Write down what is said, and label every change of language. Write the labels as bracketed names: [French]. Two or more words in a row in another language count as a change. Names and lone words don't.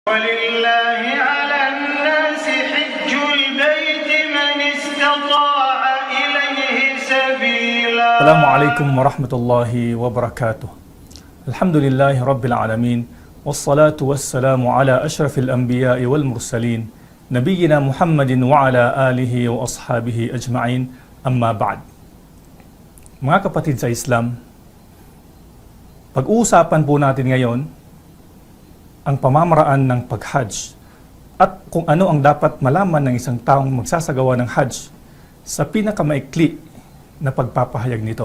[Arabic] ولله على الناس حج البيت من استطاع إليه سبيلا. السلام عليكم ورحمة الله وبركاته. الحمد لله رب العالمين والصلاة والسلام على أشرف الأنبياء والمرسلين نبينا محمد وعلى آله وأصحابه أجمعين. أما بعد. [Filipino] Mga kapatid sa Islam, pag-uusapan po natin ngayon ang pamamaraan ng pag-Hajj at kung ano ang dapat malaman ng isang taong magsasagawa ng Hajj sa pinakamaikli na pagpapahayag nito.